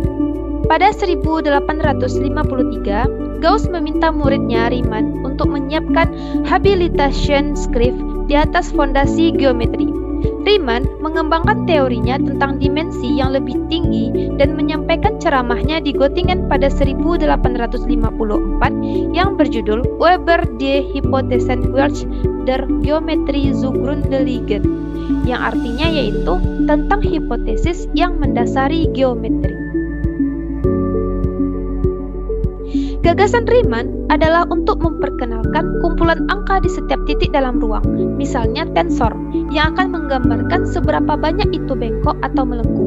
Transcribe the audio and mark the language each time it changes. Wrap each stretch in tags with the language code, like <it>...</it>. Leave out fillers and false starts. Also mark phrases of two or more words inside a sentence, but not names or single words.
<id>Pada 1853, Gauss meminta muridnya Riemann untuk menyiapkan</id> <en>habilitation script</en> <id>di atas fondasi geometri. Riemann mengembangkan teorinya tentang dimensi yang lebih tinggi dan menyampaikan ceramahnya di Göttingen pada 1854 yang berjudul Über die Hypothesen der Geometrie zugrunde liegen, yang artinya yaitu tentang hipotesis yang mendasari geometri. Gagasan Riemann adalah untuk memperkenalkan kumpulan angka di setiap titik dalam ruang, misalnya tensor, yang akan menggambarkan seberapa banyak itu bengkok atau melengkung.</id>